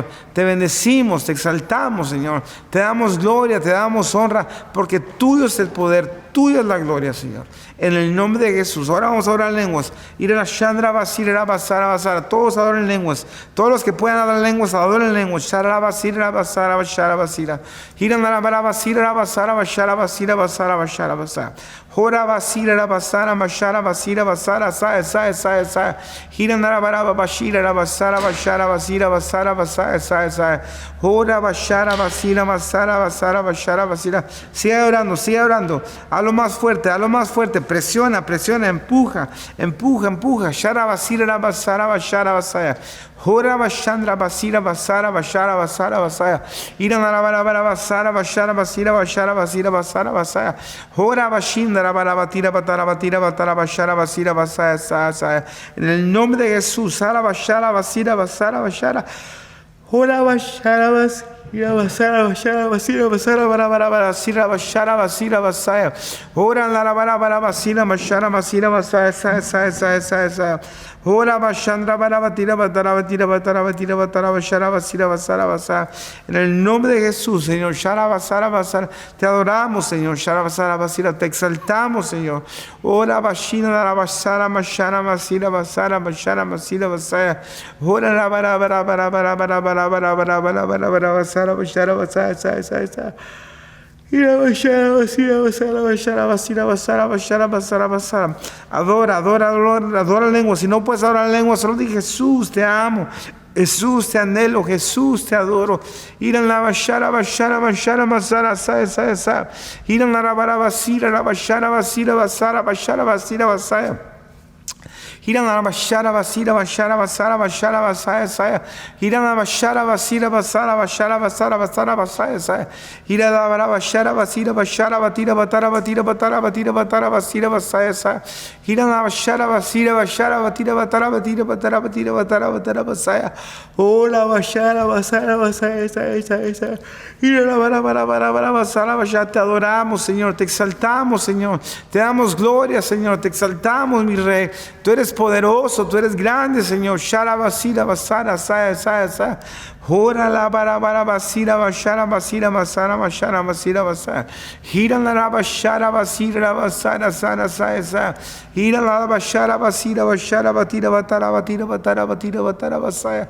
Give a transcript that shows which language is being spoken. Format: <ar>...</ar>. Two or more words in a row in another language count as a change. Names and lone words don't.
<es>Te bendecimos, te exaltamos, Señor. Te damos gloria, te damos honra, porque tuyo es el poder, tuya es la gloria, Señor. En el nombre de Jesús. Ahora vamos a orar en lenguas. Todos adoren en lenguas. Todos los que puedan adorar en lenguas, adoren en lenguas. Hora basira basara mashara basira basara sa hirandara baraba bashira basara bashara basira basara sa hora bashara basira basara basara bashara basira. Sigue orando, a lo más fuerte, presiona, empuja, shara basira basara bashara basaya. Hora bashandra basira basara bashara basara basaya. Hirandara baraba basara bashara basira bashara basira basara basaya. Hora bashindra barabatira batara batira batara bashara basira basaya sa. En el nombre de Jesús, sara bashara basira basara bashara. Hora bashara basira basara basira basira basaya. Hora la bara basira bashara basira basaya sa. Hora bashandra barabatira batara batira batara batira batara bashara basira basara basaya. En el nombre de Jesús, Señor, shara basara basara. Te adoramos, Señor, shara basara basira. Te exaltamos, Señor. Hora bashina la basara mashara basira basara bashara basira basaya. Hora la bara basara bashara basaya sa. Adora lengua. Si no puedes adorar lengua, solo di Jesús, te amo. Jesús, te anhelo. Jesús, te adoro. Iran la bashara masara sa. Iran la basira basaya. Hirana bashara basira bashara basara bashara basaya saya. Hirana bashara basira basara bashara basara basara basaya saya. Hirana bashara basira bashara batira batara batira batara batira batara basira basaya saya. Hirana bashara basira bashara batira batara batira batara batira batara batara basaya. Hola bashara basara basaya saya. Hirana bara basara bashara. Te adoramos, Señor, te exaltamos, Señor. Te damos gloria, Señor, te exaltamos, mi Rey. Tú eres poderoso, tú eres grande, Señor. Shara basira basara saya. Hora la bara basira bashara basira basara bashara basira basara. Hira la bashara basira basara saya. Hira la bashara basira bashara batira batara batira batara batira batara basaya.</es>